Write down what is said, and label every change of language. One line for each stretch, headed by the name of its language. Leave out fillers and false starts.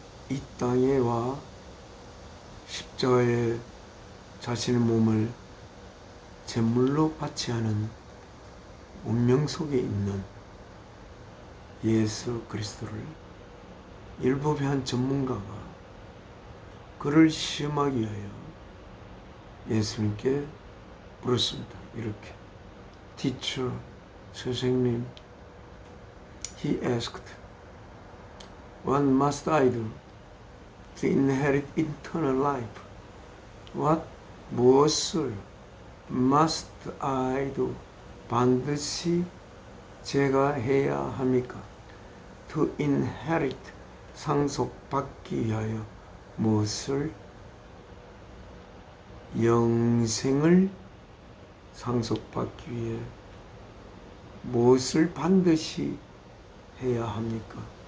Korean: 이 땅에 와 십자가에 자신의 몸을 제물로 바치 하는 운명 속에 있는 예수 그리스도를 율법의 한 전문가가 그를 시험하기 위하여 예수님께 물었습니다. 이렇게
English: Teacher,
Korean: 선생님,
English: he asked, What must I do to inherit eternal life?
Korean: 무엇을
English: must I do?
Korean: 반드시 제가 해야 합니까?
English: To inherit,
Korean: 상속받기 위하여 무엇을? 영생을 상속받기 위해 무엇을 반드시 해야 합니까?